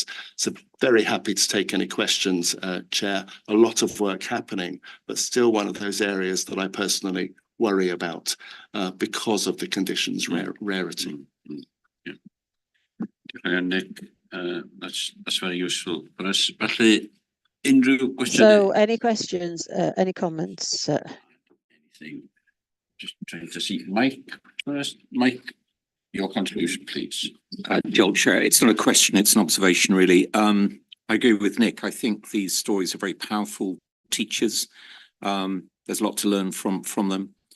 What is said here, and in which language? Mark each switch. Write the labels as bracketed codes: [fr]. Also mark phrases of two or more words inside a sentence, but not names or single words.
[en] So very happy to take any questions, Chair. A lot of work happening, but still one of those areas that I personally worry about because of the condition's rarity. Nick, that's very useful for us. [cy] Felly, unrhyw gwestiynau? [en] So any questions, any comments? Anything? Just trying to see Mike first. Mike, your contribution, please. Joel, Chair, it's not a question, it's an observation, really. I agree with Nick. I think these stories are very powerful teachers. There's a lot to learn from them.